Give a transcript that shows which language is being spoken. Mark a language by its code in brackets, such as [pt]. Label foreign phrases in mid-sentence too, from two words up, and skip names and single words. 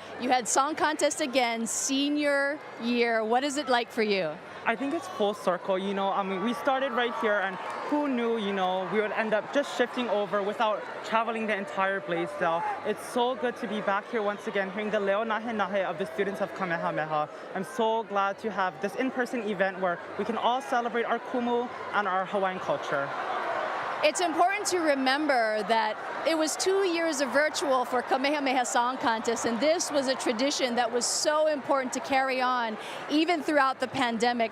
[en] You had song contest again, senior year. What is it like for you? I think it's full circle, you know. I mean, we started right here, and who knew, you know, we would end up just shifting over without traveling the entire Blaisdell. It's so good to be back here once again, hearing the [haw] leo nahe nahe [en] of the students of Kamehameha. I'm so glad to have this in-person event where we can all celebrate our kumu and our Hawaiian culture. It's important to remember that it was 2 years of virtual for Kamehameha Song Contest, and this was a tradition that was so important to carry on even throughout the pandemic.